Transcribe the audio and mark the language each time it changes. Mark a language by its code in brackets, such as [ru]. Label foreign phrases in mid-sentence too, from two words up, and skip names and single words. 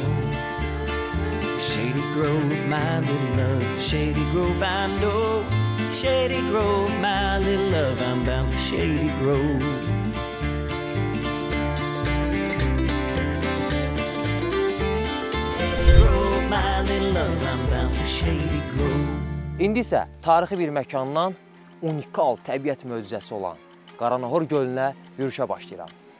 [en] Shady Grove, my little love, Shady Grove, I know. Shady Grove, my little love, I'm bound for Shady Grove. Shady Grove, my little love, I'm bound for Shady Grove. [az] İndi isə tarixi bir məkandan unikal təbiət möcüzəsi olan Qaranohor gölünə yürüşə başlayıram.